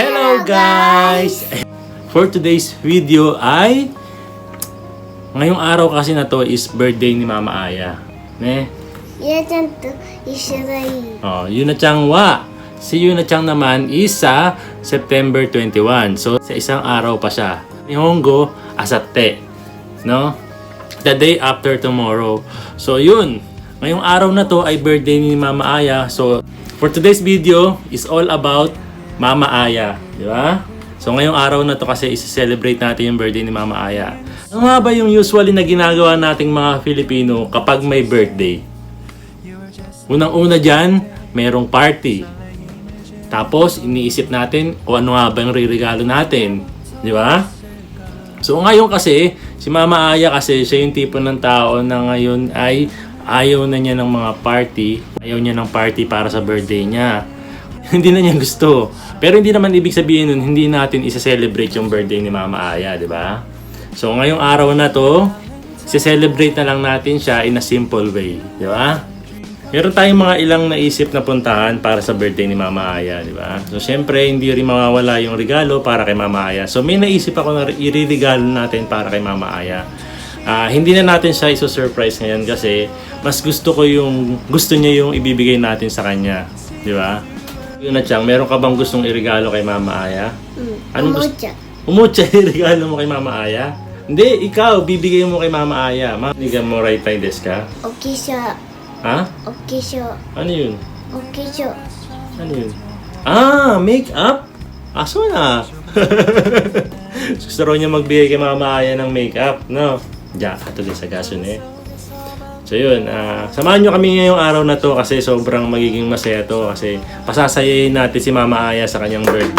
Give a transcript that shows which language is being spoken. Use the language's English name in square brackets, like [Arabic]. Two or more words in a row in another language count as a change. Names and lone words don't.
[English] Hello guys! For today's video [Filipino] ay ngayong araw kasi na to is birthday ni Mama Aya. [Japanese] Ne? ゆなちゃんと一緒がいい。 Oh, Yuna-chan wa. [Filipino] Si Yuna-chan naman is sa September 21. So sa isang araw pa siya. [Japanese] 日本語明後日. [English] No? The day after tomorrow. [Filipino] So yun. Ngayong araw na to ay birthday ni Mama Aya. [English] So for today's video is all about Mama Aya. [Filipino] Di ba? So ngayong araw na to kasi i-celebrate natin yung birthday ni Mama Aya. Ano nga ba yung usually na ginagawa nating mga Filipino kapag may birthday? Unang-una dyan, mayroong party. Tapos, iniisip natin kung ano nga ba yung ririgalo natin. Di ba? So ngayon kasi, si Mama Aya kasi siya yung tipo ng tao na ngayon ay ayaw na niya ng mga party. Ayaw niya ng party para sa birthday niya. Hindi na niya gusto. Pero hindi naman ibig sabihin nun, hindi natin isa-celebrate yung birthday ni Mama Aya, di ba? So ngayong araw na to, isa-celebrate na lang natin siya [English] in a simple way, [Filipino] di ba? Meron tayong mga ilang naisip na puntahan para sa birthday ni Mama Aya, di ba? So syempre, hindi rin mawawala yung regalo para kay Mama Aya. So may naisip ako na iririgalo natin para kay Mama Aya. Hindi na natin siya iso-surprise ngayon kasi mas gusto niya yung ibibigay natin sa kanya, di ba? Yuna-chan, meron ka bang gustong iregalo kay Mama Aya? Anong gusto? Umutya iregalo mo kay Mama Aya? Hindi, ikaw, bibigay mo kay Mama Aya. Manigan mo [English] right time [Japanese] ですか? お化粧、 [Filipino] Ha? [Japanese] お化粧、 [Filipino] Ano yun? [Japanese] お化粧。 [Filipino] Ano yun? Makeup? Aso na. Gusto raw niya magbigay kay Mama Aya ng makeup, no? Diyan, ato din sa gason eh. So yun, samahan nyo kami ngayong araw na to kasi sobrang magiging masaya to kasi pasasayayin natin si Mama Aya sa kanyang birthday.